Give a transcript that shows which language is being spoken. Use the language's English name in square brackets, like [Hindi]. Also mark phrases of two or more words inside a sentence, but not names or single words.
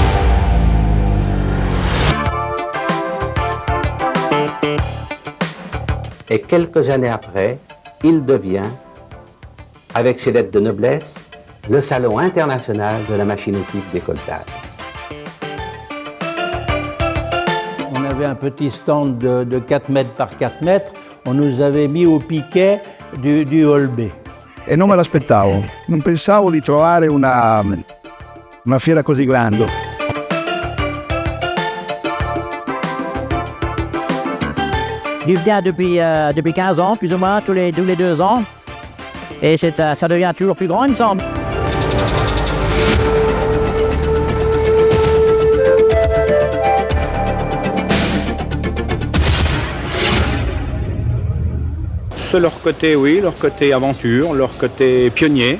[French] Et quelques années après, il devient, avec ses lettres de noblesse, le salon international de la machine-outil de décolletage. On avait un petit stand de 4 mètres par 4 mètres. On nous avait mis au piquet du hall B. [Italian] E non me l'aspettavo. Non pensavo di trovare una fiera così grande. [French] J'y viens depuis 15 ans, plus ou moins, tous les 2 ans. Et ça devient toujours plus grand, il me semble. Leur côté, oui, leur côté aventure, leur côté pionnier.